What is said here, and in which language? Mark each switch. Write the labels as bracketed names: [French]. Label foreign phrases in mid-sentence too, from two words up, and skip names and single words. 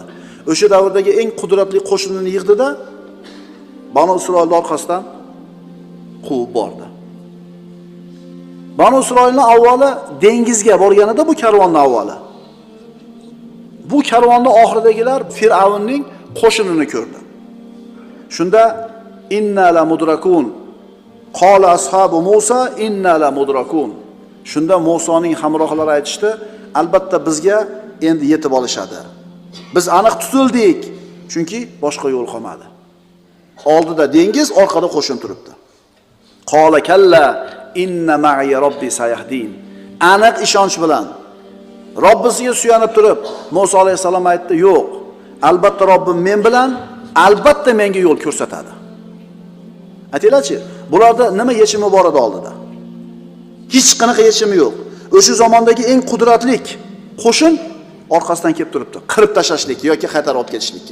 [Uzbek] O'sha davrdagi eng qudratli qo'shinini yig'di-da, Banu Isroilni orqasidan quvib bordi. Banu Isroilning avvali dengizga borganida bu karvonning avvali. Bu karvonning oxiridagilar Firavnning qo'shinini ko'rdi. [Arabic] Shunda إنا لمدركون قال أصحاب موسى إنا لمدركون. [Uzbek] Shunda Musoning hamrohlari aytishdi, albatta bizga endi yetib olishadi. Biz aniq tutildik, chunki boshqa yo'l qolmadi. Oldida dengiz, orqada qo'shin turibdi. [Arabic] قال كلا إن معي ربي سيهدين. [Uzbek] Aniq ishonch bilan Robbisiga suyanib turib, Musa alayhisalom aytdi, yo'q, albatta Robbim men bilan, albatta menga yo'l ko'rsatadi. Aytinglarchi, bularda nima yechimi bor edi oldida? Hech qanaqa yechimi yo'q. O'sha zamondagi eng qudratli qo'shin orqasidan kelib turibdi, qirib tashlashlik yoki qaytarib olib ketishlikka.